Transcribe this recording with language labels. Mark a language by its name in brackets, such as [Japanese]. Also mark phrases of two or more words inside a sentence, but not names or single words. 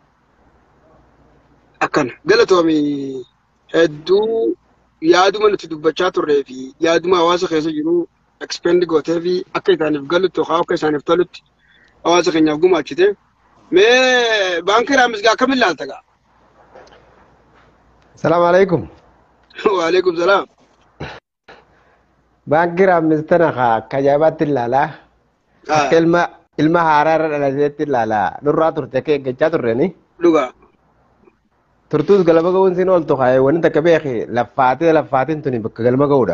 [Oromo] Akkana galatoomii hedduu yaaduma nuti dubbachaa turree fi yaaduma hawaasa keessa jiru expand gootee fi akka isaaniif galutti yookaan akka isaaniif tolutti hawaasa keenyaaf gumaachite. Mee baankii Raammisgaa akkamiin ilaalta gaa? [Arabic] السلام عليكم. وعليكم السلام. [Oromo] Baankii Raammis tana akka ajaa'ibaatti ilaalaa. Akka ilma haaraa irra dhalateetti ilaalaa. Nurraa turte akka eeggachaa turreni. Dhugaa. Turtuus galma ga'uun siin ooltu haa wanni takka beeki laffaatiin tuni bakka galma ga'uudha.